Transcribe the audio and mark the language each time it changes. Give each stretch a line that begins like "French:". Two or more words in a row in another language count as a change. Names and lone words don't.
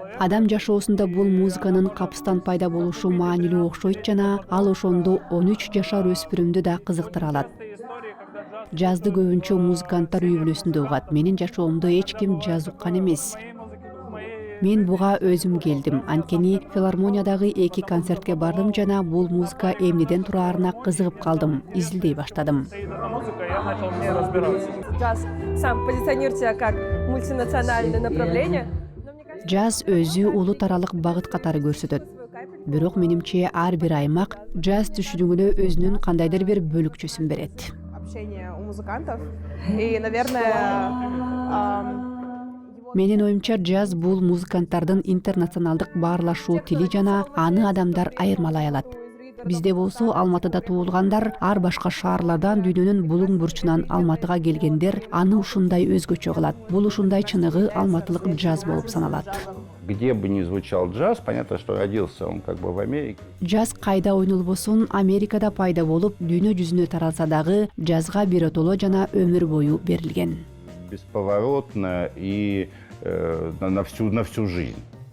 Kyrgyz: Адам жашоосунда бул музыканын капыстан пайда болушу маанилүү окшойт жана ал ошондо 13 жашар өспүрүмдү да кызыктыра алат. Жазды көбүнчө музыканттар үй бүлөсүндө угат. Менин жашоомдо эч ким жаз уккан эмес. Мен буга өзүм келдим. Анткени филармониядагы 2 концертке бардым жана бул музыка эмнеден тураарына кызыгып калдым, изилдей баштадым.
Russian: Эта музыка, я начал в ней разбираться. Джаз сам позиционирует себя как мультинациональное направление. Но мне кажется,
Kyrgyz: Джаз өзү улут аралык багыт катары көрсөтөт. Бирок менимче ар бир аймак джаз түшүнүгүнө өзүнүн кандайдыр бир бөлүкчөсүн берет.
Russian: общение у музыкантов. И, наверное,
Kyrgyz: Менин оюмча джаз бул музыканттардын интернационалдык баарлашуу тили жана аны адамдар айырмалай алат. Бизде болсо Алматыда туулгандар, ар башка шаарлардан дүйнөнүн булуң бурчунан Алматыга келгендер аны ушундай өзгөчө кылат. Бул ушундай чыныгы алматылык джаз болуп саналат.
Russian: Где бы ни звучал джаз, понятно, что родился он как бы в Америке.
Kyrgyz: Джаз кайда ойнолбосун Америкада пайда болуп, дүйнө жүзүнө таралса дагы джазга биротоло жана өмүр бою берилген.
Russian: Бесповоротно и на всю жизнь.